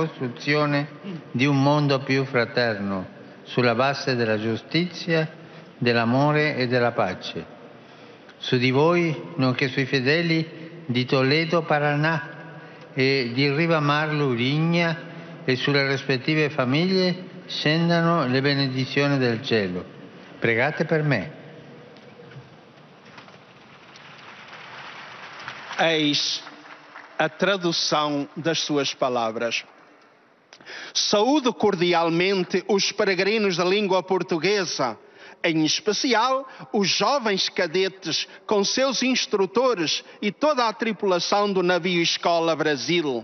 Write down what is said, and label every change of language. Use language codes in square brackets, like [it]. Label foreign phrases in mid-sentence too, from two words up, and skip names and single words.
[it] costruzione di un mondo più fraterno, sulla base della giustizia, dell'amore e della pace. Su di voi, nonché sui fedeli di Toledo, Paraná e di Ribamar, Lurigna e sulle rispettive famiglie scendano le benedizioni del cielo. Pregate per me. [pt] Eis a tradução das suas palavras. Saúdo cordialmente os peregrinos da língua portuguesa, em especial os jovens cadetes com seus instrutores e toda a tripulação do navio Escola Brasil.